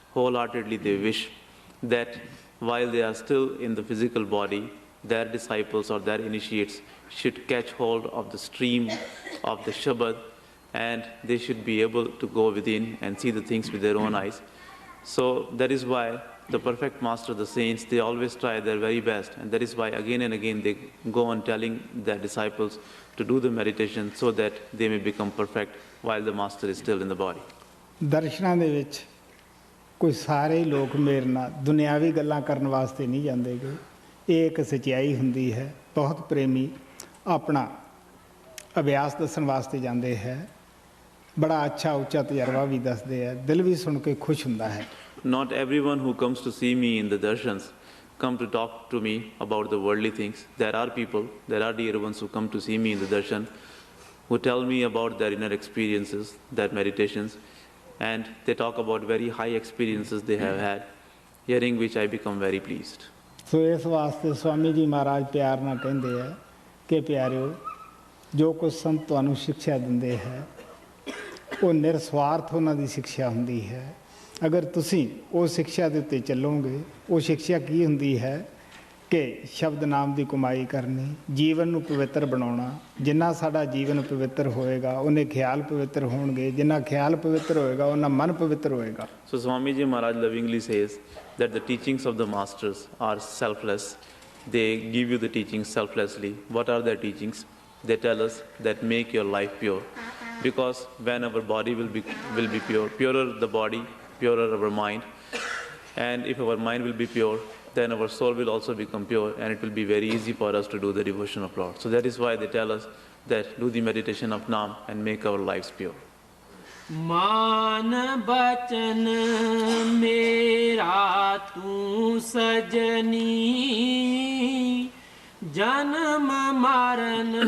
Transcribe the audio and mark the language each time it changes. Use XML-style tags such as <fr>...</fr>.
<en>Wholeheartedly they wish that while they are still in the physical body, their disciples or their initiates should catch hold of the stream of the Shabad, and they should be able to go within and see the things with their own eyes. So that is why the perfect master, the saints, they always try their very best, and that is why again and again they go on telling their disciples to do the meditation so that they may become perfect while the master is still in the body.</en> <pa>ਦਰਸ਼ਨਾਂ ਦੇ ਵਿੱਚ ਕੋਈ ਸਾਰੇ ਲੋਕ ਮੇਰੇ ਨਾਲ ਦੁਨਿਆਵੀ ਗੱਲਾਂ ਕਰਨ ਵਾਸਤੇ ਨਹੀਂ ਜਾਂਦੇ ਗੇ। ਇਹ ਇੱਕ ਸੱਚਾਈ ਹੁੰਦੀ ਹੈ। ਬਹੁਤ ਪ੍ਰੇਮੀ ਆਪਣਾ ਅਭਿਆਸ ਦੱਸਣ ਵਾਸਤੇ ਜਾਂਦੇ ਹੈ, ਬੜਾ ਅੱਛਾ ਉੱਚਾ ਤਜਰਬਾ ਵੀ ਦੱਸਦੇ ਹੈ, ਦਿਲ ਵੀ ਸੁਣ ਕੇ ਖੁਸ਼ ਹੁੰਦਾ ਹੈ।</pa> <en>Not everyone who comes to see me in the darshans come to talk to me about the worldly things. There are people, there are dear ones who come to see me in the darshan, who tell me about their inner experiences, their meditations, and they talk about very high experiences they have had, hearing which I become very pleased.</en> <pa>ਸੋ ਇਸ ਵਾਸਤੇ ਸਵਾਮੀ ਜੀ ਮਹਾਰਾਜ ਪਿਆਰ ਨਾਲ ਕਹਿੰਦੇ ਹੈ ਕਿ ਪਿਆਰਿਓ, ਜੋ ਕੁਝ ਸੰਤ ਤੁਹਾਨੂੰ ਸਿੱਖਿਆ ਦਿੰਦੇ ਹੈ ਉਹ ਨਿਰਸਵਾਰਥ ਉਹਨਾਂ ਦੀ ਸਿੱਖਿਆ ਹੁੰਦੀ ਹੈ। ਅਗਰ ਤੁਸੀਂ ਉਹ ਸਿੱਖਿਆ ਦੇ ਉੱਤੇ ਚੱਲੋਗੇ, ਉਹ ਸਿੱਖਿਆ ਕੀ ਹੁੰਦੀ ਹੈ ਕਿ ਸ਼ਬਦ ਨਾਮ ਦੀ ਕਮਾਈ ਕਰਨੀ, ਜੀਵਨ ਨੂੰ ਪਵਿੱਤਰ ਬਣਾਉਣਾ। ਜਿੰਨਾ ਸਾਡਾ ਜੀਵਨ ਪਵਿੱਤਰ ਹੋਏਗਾ ਉਹਨੇ ਖਿਆਲ ਪਵਿੱਤਰ ਹੋਣਗੇ, ਜਿੰਨਾ ਖਿਆਲ ਪਵਿੱਤਰ ਹੋਏਗਾ ਉਹਨਾਂ ਮਨ ਪਵਿੱਤਰ ਹੋਏਗਾ।</pa> <en>So Swami Ji Maharaj lovingly says that the teachings of the masters are selfless. They give you the teachings selflessly. What are their teachings? They tell us that make your life pure, because when our body will be pure, purer the body, purer our mind, and if our mind will be pure, then our soul will also become pure, and it will be very easy for us to do the devotion of Lord. So that is why they tell us that do the meditation of Naam and make our lives pure.</en> <hi>मान बचन मेरा तू सजनी, जन्म मरण</hi>